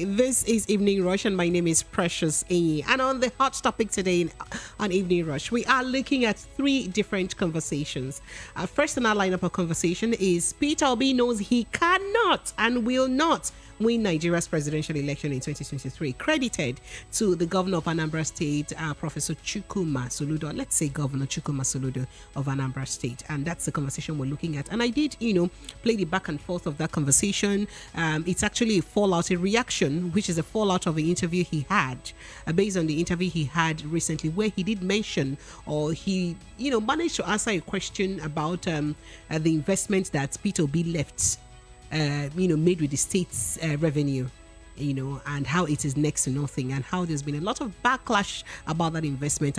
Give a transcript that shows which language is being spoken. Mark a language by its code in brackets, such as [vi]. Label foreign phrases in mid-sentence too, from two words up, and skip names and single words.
[en] This is Evening Rush, and my name is Precious A. And on the hot topic today on Evening Rush, we are looking at three different conversations. First in our lineup of conversation is Peter Obi knows he cannot and will not win Nigeria's presidential election in 2023, credited to the governor of Anambra State, Professor Chukwuma Soludo. Let's say Governor Chukwuma Soludo of Anambra State. And that's the conversation we're looking at. And I did, play the back and forth of that conversation. It's actually a fallout, a reaction, which is a fallout of the interview he had, based on the interview he had recently, where he did mention, or he, managed to answer a question about the investment that Peter Obi left made with the state's revenue, and how it is next to nothing, and how there's been a lot of backlash about that investment.